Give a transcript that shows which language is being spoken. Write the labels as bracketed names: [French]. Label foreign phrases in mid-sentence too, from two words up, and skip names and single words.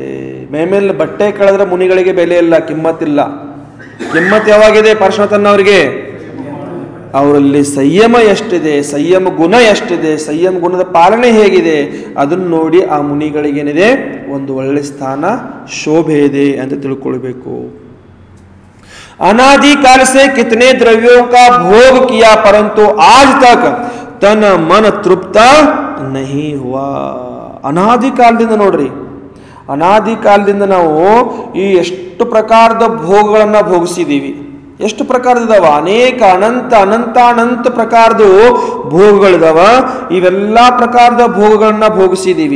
[Kannada] ಮೇಮೇಲೆ ಬಟ್ಟೆ ಕಳೆದ್ರೆ ಮುನಿಗಳಿಗೆ ಬೆಲೆ ಇಲ್ಲ, ಕಿಮ್ಮತ್ತಿಲ್ಲ. ಕಿಮ್ಮತ್ ಯಾವಾಗಿದೆ? ಪಾರ್ಶ್ವತನ್ನವರಿಗೆ ಅವರಲ್ಲಿ ಸಂಯಮ ಎಷ್ಟಿದೆ, ಸಂಯಮ ಗುಣ ಎಷ್ಟಿದೆ, ಸಂಯಮ ಗುಣದ ಪಾಲನೆ ಹೇಗಿದೆ ಅದನ್ನು ನೋಡಿ ಆ ಮುನಿಗಳಿಗೇನಿದೆ ಒಂದು ಒಳ್ಳೆ ಸ್ಥಾನ, ಶೋಭೆ ಇದೆ ಅಂತ ತಿಳ್ಕೊಳ್ಬೇಕು. [Hindi] अनादि काल से कितने द्रव्यों का भोग किया परंतु आज तक तन मन तृप्त नहीं हुआ. [Kannada] ಅನಾದಿ ಕಾಲದಿಂದ ನೋಡ್ರಿ, ಅನಾದಿ ಕಾಲದಿಂದ ನಾವು ಈ ಎಷ್ಟು ಪ್ರಕಾರದ ಭೋಗಗಳನ್ನ ಭೋಗಿಸಿದೀವಿ. ಎಷ್ಟು ಪ್ರಕಾರದಿದಾವ? ಅನೇಕ ಅನಂತ ಅನಂತ ಅನಂತ ಪ್ರಕಾರದ ಭೋಗಗಳಿದಾವ. ಇವೆಲ್ಲ ಪ್ರಕಾರದ ಭೋಗಗಳನ್ನ ಭೋಗಿಸಿದೀವಿ.